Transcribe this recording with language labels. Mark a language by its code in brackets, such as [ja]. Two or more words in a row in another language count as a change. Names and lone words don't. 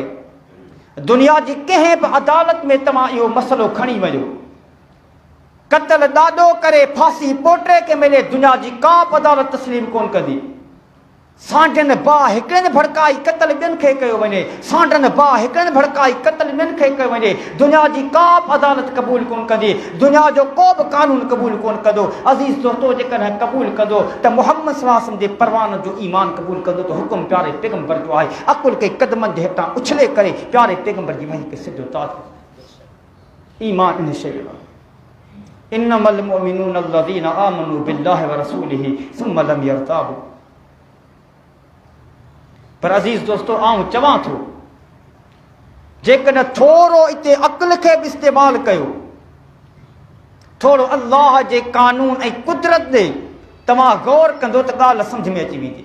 [sd] दुनिया जी कंहिं बि अदालत में तव्हां इहो मसइलो खणी वञो, क़त्ल ॾाढो करे फांसी पोटे खे मिले, दुनिया जी का बि अदालत तस्लीम कोन कंदी। सांडनि बाह हिकिड़े भड़काई क़त्ल ॿियनि खे कयो वञे, सांडनि बाह हिकिड़े भड़काई क़त्ल ॿियनि खे कयो वञे, दुनिया जी का बि अदालत क़बूल कोन कंदी, दुनिया जो को बि कानून क़बूल कोन कंदो। अज़ीज़ दोस्तो, जेकॾहिं क़बूल कंदो त मुहम्मद [ar] صلى الله عليه وسلم [sd] जे परवान जो ईमान क़बूल कंदो त हुकुम प्यारे पैगंबर जो आहे। अकुल खे क़दमनि जे हेठां उछले करे प्यारे पैगंबर जी वही खे सिधो ताज। ईमान इन शइ आहे। [ar] إنما المؤمنون الذين آمنوا بالله و رسوله ثم لم يرتابوا. [sd] पर अज़ीज़ दोस्तो, आऊं चवां थो जेकॾहिं थोरो इते अक़ल खे बि इस्तेमालु कयो, थोरो अल्लाह जे कानून ऐं कुदरत ॾे तव्हां गौर कंदो त ॻाल्हि सम्झ में अची वेंदी।